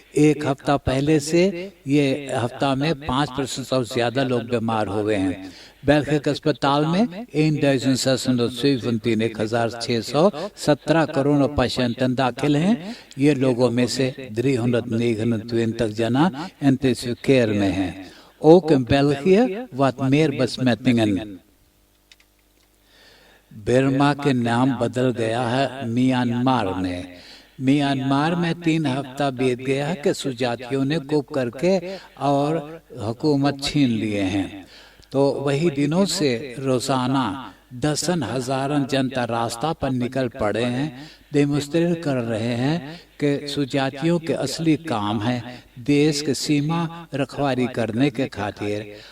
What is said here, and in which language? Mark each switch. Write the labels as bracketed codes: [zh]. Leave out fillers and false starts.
[hns] एक हफ्ता पहले से ये हफ्ता में 5% से ज्यादा लोग बीमार हुए हैं। बेल्जियम अस्पताल में 1617 कोरोना पेशेंट दाखिल हैं। ये लोगों में से 329 जना इंटेंसिव केयर में हैं। [nl] Ook in België wat meer besmettingen। [hns] बर्मा के नाम बदल गया है म्यांमार में। म्यांमार में 3 हफ्ता बीत गया है कि सुजातियों ने कूप करके और हुकूमत छीन लिए हैं। तो वही दिनों से रोजाना 10,000 जनता रास्ता पर निकल पड़े हैं, डेमोन्स्ट्रेट कर रहे हैं कि सुजातियों के असली काम है देश के सीमा रखवारी करने के खातिर।